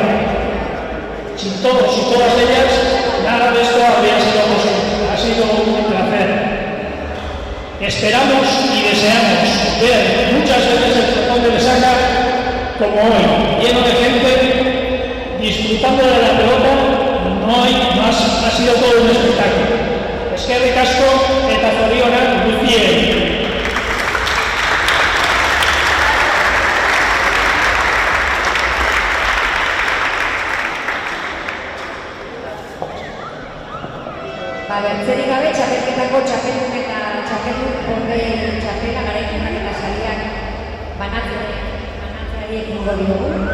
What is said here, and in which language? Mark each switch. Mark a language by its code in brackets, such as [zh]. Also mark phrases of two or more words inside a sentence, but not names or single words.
[es] Sin todos y todas ellas, nada de esto habría sido posible. Ha sido un placer. Esperamos y deseamos ver muchas veces el Frontón de Lesaca como hoy, lleno de gente, disfrutando de la pelota. No hay más, ha sido todo un espectáculo. [eu] Eskerrik asko eta zorionak guztiei. Bertzerik gabe, txapelketako txapeldun eta txapeldun borde txapela garaipenak eta sariak banatzeari ekingo diogu.